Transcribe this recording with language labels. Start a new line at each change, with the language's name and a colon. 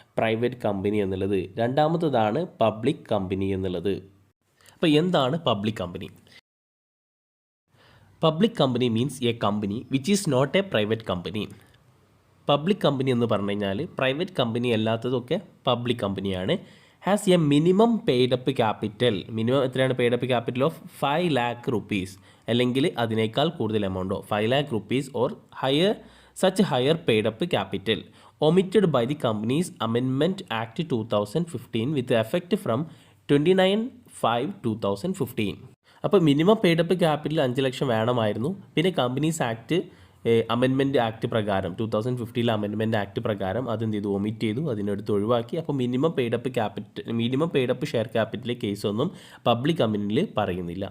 Malayalam: Private company എന്നുള്ളത്. രണ്ടാമത്തേതാണ് public company എന്നുള്ളത്. അപ്പോൾ എന്താണ് public company?
English: Public company means a company which is not a private company.
Malayalam: Public company എന്ന് പറഞ്ഞു കഴിഞ്ഞാൽ പ്രൈവറ്റ് കമ്പനി അല്ലാത്തതൊക്കെ പബ്ലിക് കമ്പനിയാണ്.
English: Has a minimum paid up capital. Minimum എത്രയാണ് paid up capital? Of 5 lakh rupees,
Malayalam: അല്ലെങ്കിൽ അതിനേക്കാൾ കൂടുതൽ എമൗണ്ടോ
English: 5 lakh rupees or higher such higher paid up capital omitted by the Companies Amendment Act 2015 with effect from 29/5/2015.
Malayalam: അപ്പോൾ minimum paid-up capital 5 ലക്ഷം വേണമായിരുന്നു. പിന്നെ companies act amendment act പ്രകാരം 2015 amendment act പ്രകാരം അതെന്ത് ചെയ്തു? ഒമിറ്റ് ചെയ്തു, അതിനെടുത്ത് ഒഴിവാക്കി. അപ്പോൾ minimum paid-up share capital കേസൊന്നും public കമ്പനിയിൽ പറയുന്നില്ല.